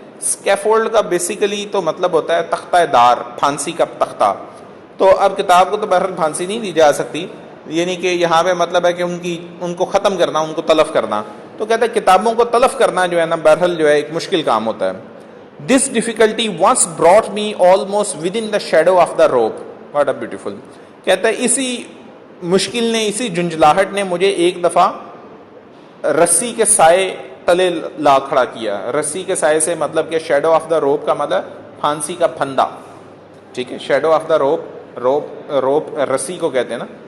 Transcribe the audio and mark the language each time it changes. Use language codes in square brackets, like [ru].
[ur] scaffold کا basically تو مطلب ہوتا ہے تختہ دار، پھانسی کا تختہ. تو اب کتاب کو تو بہرحال پھانسی نہیں دی جا سکتی، یعنی کہ یہاں پہ مطلب ہے کہ ان کو ختم کرنا، ان کو تلف کرنا. تو کہتا ہے کتابوں کو تلف کرنا جو ہے نا بہرحال جو ہے ایک مشکل کام ہوتا ہے. [en] This difficulty once brought me almost within the shadow of the rope. What a beautiful. [ur] کہتا ہے اسی مشکل نے، اسی جھنجھلاہٹ نے مجھے ایک دفعہ رسی کے سائے تلے لا کھڑا کیا. رسی کے سائے سے مطلب کہ شیڈو آف دا روپ کا مطلب پھانسی کا پھندا. ٹھیک ہے، شیڈو آف دا روپ رسی کو کہتے ہیں نا.